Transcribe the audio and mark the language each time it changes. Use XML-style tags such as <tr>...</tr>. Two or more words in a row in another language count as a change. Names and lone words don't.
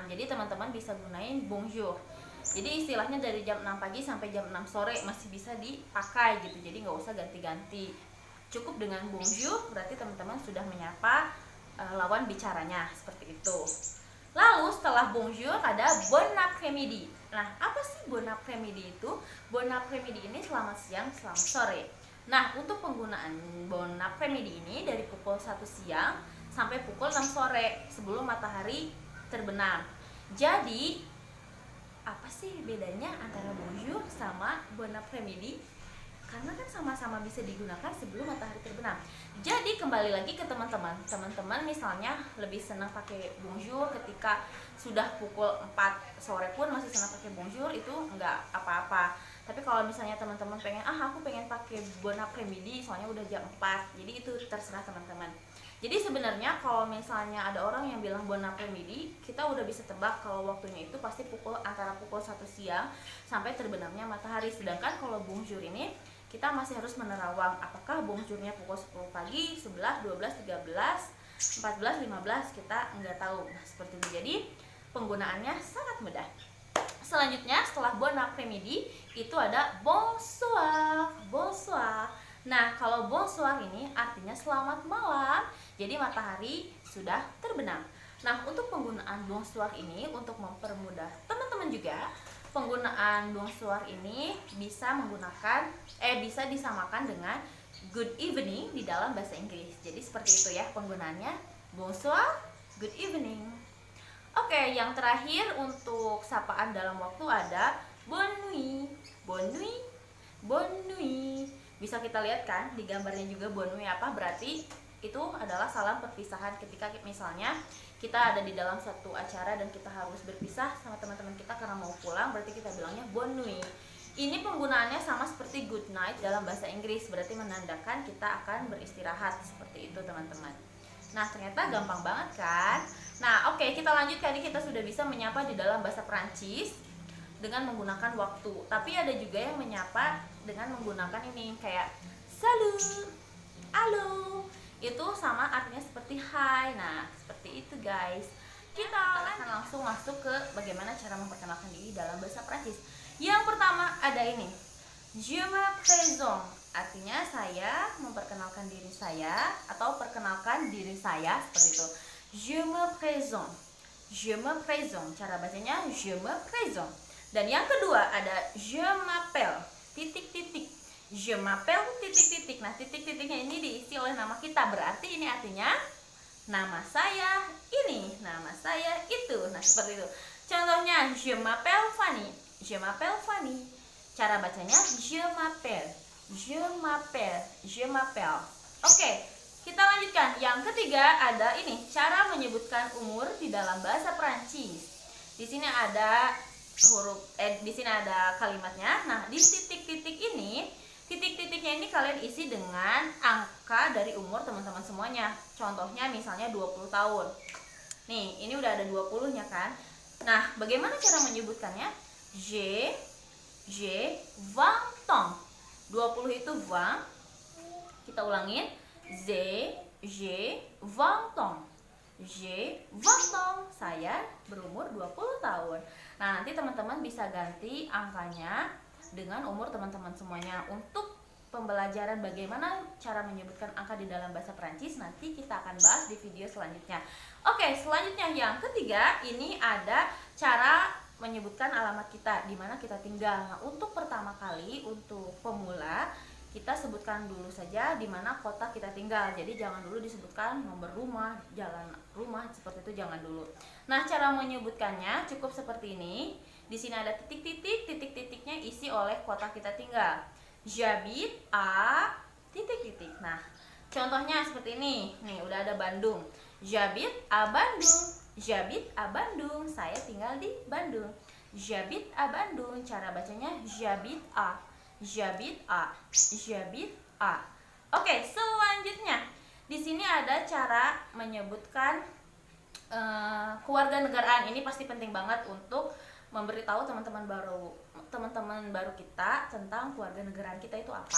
<id>Jadi teman-teman bisa gunain bonjour. Jadi istilahnya dari jam 6 pagi sampai jam 6 sore masih bisa dipakai gitu. Jadi nggak usah ganti-ganti. Cukup dengan bonjour berarti teman-teman sudah menyapa lawan bicaranya seperti itu. Lalu setelah bonjour ada</id> <fr>bon après-midi.</fr> <id>Nah, apa sih</id> <fr>bon après-midi</fr> <id>itu?</id> <fr>Bon après-midi</fr> <id>ini selamat siang, selamat sore. Nah, untuk penggunaan</id> <fr>bon après-midi</fr> <id>ini dari pukul 1 siang sampai pukul 6 sore sebelum matahari terbenam. Jadi apa sih bedanya antara bonjour sama</id> <fr>bon après-midi?</fr> <id>Karena kan sama-sama bisa digunakan sebelum matahari terbenam. Jadi kembali lagi ke teman-teman. Teman-teman misalnya lebih senang pakai bonjour ketika sudah pukul 4 sore pun masih senang pakai bonjour, itu enggak apa-apa. Tapi kalau misalnya teman-teman pengen, aku pengen pakai</id> <fr>bon après-midi</fr> <id>soalnya udah jam 4. Jadi itu terserah teman-teman. Jadi sebenarnya kalau misalnya ada orang yang bilang</id> <fr>bon après-midi,</fr> <id>kita udah bisa tebak kalau waktunya itu pasti antara pukul 1 siang sampai terbenamnya matahari. Sedangkan kalau bonjour ini kita masih harus menerawang apakah bonjournya pukul 10 pagi, 11, 12, 13, 14, 15, kita nggak tahu. Nah, seperti itu. Jadi penggunaannya sangat mudah. Selanjutnya setelah</id> <fr>bon après-midi</fr> <id>itu ada bonsoir. Bonsoir. Nah, kalau bonsoir ini artinya selamat malam. Jadi matahari sudah terbenam. Nah, untuk penggunaan bonsoir ini untuk mempermudah teman-teman juga, penggunaan bonsoir ini bisa disamakan dengan</id> <en>good evening</en> <id>di dalam bahasa Inggris. Jadi seperti itu ya penggunaannya. Bonsoir,</id> <en>good evening.</en> <id>Oke, yang terakhir untuk sapaan dalam waktu ada</id> <fr>bonne nuit. Bonne nuit. Bonne nuit.</fr> <id>Bisa kita lihat kan di gambarnya juga</id> <fr>bonne nuit</fr> <id>apa, berarti itu adalah salam perpisahan ketika misalnya kita ada di dalam satu acara dan kita harus berpisah sama teman-teman kita karena mau pulang, berarti kita bilangnya</id> <fr>bonne nuit.</fr> <id>Ini penggunaannya sama seperti</id> <en>good night</en> <id>dalam bahasa Inggris, berarti menandakan kita akan beristirahat, seperti itu teman-teman. Nah, ternyata gampang banget kan? Nah, oke, kita lanjut. Tadi kita sudah bisa menyapa di dalam bahasa Prancis dengan menggunakan waktu. Tapi ada juga yang menyapa dengan menggunakan ini kayak salut, halo. Itu sama artinya seperti hai. Nah, seperti itu guys. Kita akan langsung masuk ke bagaimana cara memperkenalkan diri dalam bahasa Prancis. Yang pertama ada ini,</id> <fr>je me présente.</fr> <id>Artinya saya memperkenalkan diri saya atau perkenalkan diri saya seperti itu.</id> <fr>Je me présente. Je me présente.</fr> <id>Cara bacanya</id> <fr>je me présente.</fr> <id>Dan yang kedua ada</id> <fr>je m'appelle</fr> <id>titik-titik.</id> <fr>Je m'appelle titik-titik.</fr> <id>Nah, titik-titiknya ini diisi oleh nama kita. Berarti ini artinya nama saya ini, nama saya itu. Nah, seperti itu. Contohnya</id> <fr>je m'appelle Fanny. Je m'appelle Fanny.</fr> <id>Cara bacanya</id> <fr>je m'appelle. Je m'appelle. Je m'appelle.</fr> <id>Oke, kita lanjutkan. Yang ketiga ada ini, cara menyebutkan umur di dalam bahasa Prancis. Di sini ada di sini ada kalimatnya. Nah, di titik-titik ini, titik-titiknya ini kalian isi dengan angka dari umur teman-teman semuanya. Contohnya misalnya 20 tahun. Nih, ini udah ada 20-nya kan? Nah, bagaimana cara menyebutkannya?</id> <fr>J'ai 20 ans.</fr> <id>20 itu 20. Kita ulangin.</id> <fr>J'ai 20 ans. J'ai 20 ans.</fr> <id>Saya berumur 20 tahun. Nah, nanti teman-teman bisa ganti angkanya dengan umur teman-teman semuanya. Untuk pembelajaran bagaimana cara menyebutkan angka di dalam bahasa Prancis nanti kita akan bahas di video selanjutnya. Oke, selanjutnya yang ketiga ini ada cara menyebutkan alamat kita di mana kita tinggal. Nah, untuk pertama kali untuk pemula kita sebutkan dulu saja di mana kota kita tinggal. Jadi jangan dulu disebutkan nomor rumah, jalan rumah, seperti itu jangan dulu. Nah, cara menyebutkannya cukup seperti ini. Di sini ada titik-titik, titik-titiknya isi oleh kota kita tinggal.</id> <fr>J'habite à titik-titik.</fr> <id>Nah, contohnya seperti ini. Nih, udah ada Bandung.</id> <fr>J'habite à Bandung. J'habite à Bandung.</fr> <id>Saya tinggal di Bandung.</id> <fr>J'habite à Bandung.</fr> <id>Cara bacanya</id> <fr>j'habite à. J'habite à. J'habite à.</fr> <id>Oke, selanjutnya di sini ada cara menyebutkan kewarganegaraan. Ini pasti penting banget untuk memberitahu teman-teman baru kita tentang kewarganegaraan kita itu apa.</id>